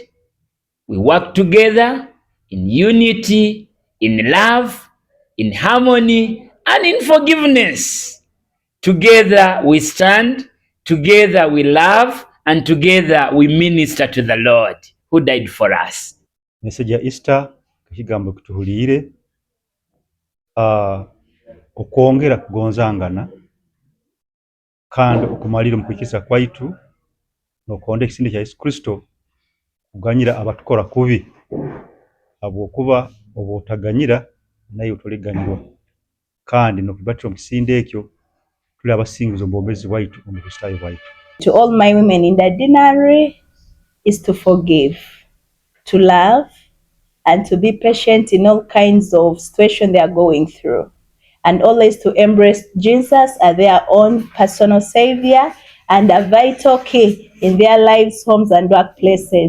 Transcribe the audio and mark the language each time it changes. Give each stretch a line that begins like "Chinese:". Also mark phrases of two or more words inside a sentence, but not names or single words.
English: We work together in unity, in love, in harmony, and in forgiveness. Together we stand, together we love, and together we minister to the Lord who died for us.
Tooro: Message ya Easter kigambo kutuhulire okwongera kugonzangana kandi okumalira mukwikiza kwaitu nokonda ekisinde kya Yesu Kristo kuganyira abatukora kubi abokuba obotaganyira nayo tuliganyirwa kandi nokubatira mukisinde ekyo tuli abasingizo mbobezi waitu omukristayo waitu.
English: To all my women in the ordinary is to forgive, to love, and to be patient in all kinds of situations they are going through, and always to embrace Jesus as their own personal savior and a vital key in their lives, homes, and workplaces.